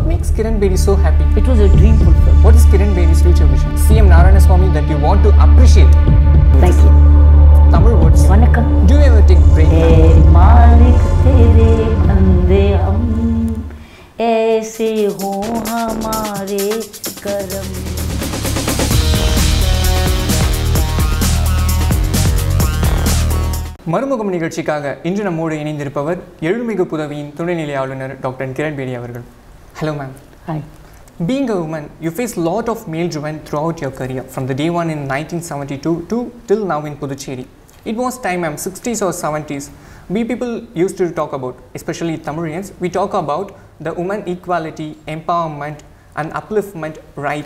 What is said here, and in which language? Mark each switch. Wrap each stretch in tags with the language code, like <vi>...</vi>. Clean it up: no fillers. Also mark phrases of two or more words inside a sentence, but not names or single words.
<en>makes Kiran Bedi so happy? It was a dream fulfilled. What is Kiran Bedi's future vision? CM Narayanaswamy that you want to appreciate. Thank you. Tamil words. Vanakkam. Do you ever take break?</en> <hi>मालिक तेरे बंदे हम ऐसे हो हमारे करम.</hi> <ta>மறுமுகம் நிகழ்ச்சிக்காக இன்று நம்மோடு இணைந்திருப்பவர் எழுமிகு புதவியின் துணைநிலை ஆளுநர் டாக்டர் கிரண் பேடி அவர்கள்.</ta> <en>Hello ma'am. Hi. Being a woman, you face lot of male driven throughout your career from the day one in 1972 to till now in Puducherry. It was time ma'am, 60s or 70s. We people used to talk about, especially Tamilians, we talk about the woman equality, empowerment and upliftment rights.</en>